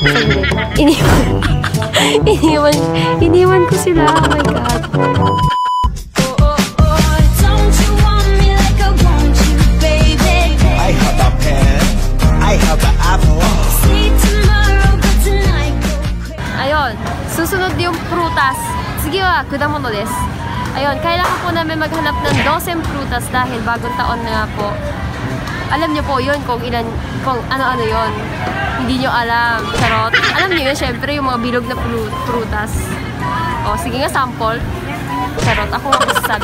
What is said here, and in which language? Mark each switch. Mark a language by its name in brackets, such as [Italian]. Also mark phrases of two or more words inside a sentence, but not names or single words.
[Filipino] Iniwan ko sila. Oh my God. Ayun, susunod yung prutas. Sige wa, [Japanese] 果物 です. [Filipino] Ayun, kailangan po namin maghanap ng 12 prutas dahil bagong taon na po. Alam niyo po yun kung ano-ano yun. Hindi niyo alam. Charot. Alam niyo yun, syempre yung mga bilog na prutas. O, sige nga, sample. Charot. Ako nga masasabi.